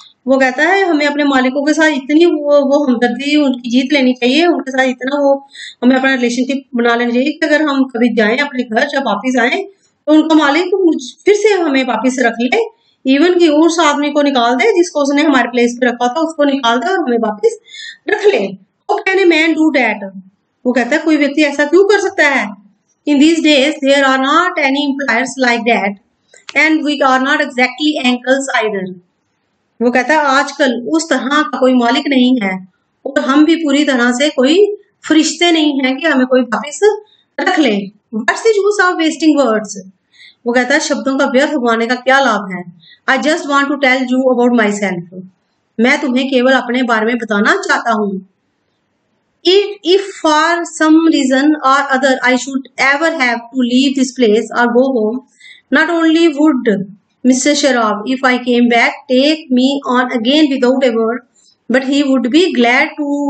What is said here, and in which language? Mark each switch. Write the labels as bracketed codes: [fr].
[hi] वो कहता है हमें अपने मालिकों के साथ इतनी वो हमदर्दी उनकी जीत लेनी चाहिए, उनके साथ इतना वो हमें अपना रिलेशनशिप बना लेना चाहिए कि अगर हम कभी जाएं अपने घर, जब वापिस आए तो उनका मालिक फिर से हमें वापिस रख ले, इवन कि उस आदमी को निकाल दे जिसको उसने हमारे प्लेस पे रखा था, उसको निकाल दे और हमें वापिस रख ले। [en] How can a man do that? [hi] वो कहता है कोई व्यक्ति ऐसा क्यों कर सकता है? [en] In these days there are not any employers like that and we are not exactly angels either. [hi] वो कहता है आजकल उस तरह का कोई मालिक नहीं है और हम भी पूरी तरह से कोई फरिश्ते नहीं हैं कि हमें कोई वापिस रख ले। [en] What's the use of wasting words? [hi] वो कहता है शब्दों का व्यर्थ उगाने का क्या लाभ है। [en] I just want to tell you about myself. [hi] मैं तुम्हें केवल अपने बारे में बताना चाहता हूँ। [en] If for some reason or other I should ever have to leave this place or go home, not only would Mr. Sharab, if I came back, take me on again without a word, but he would be glad to.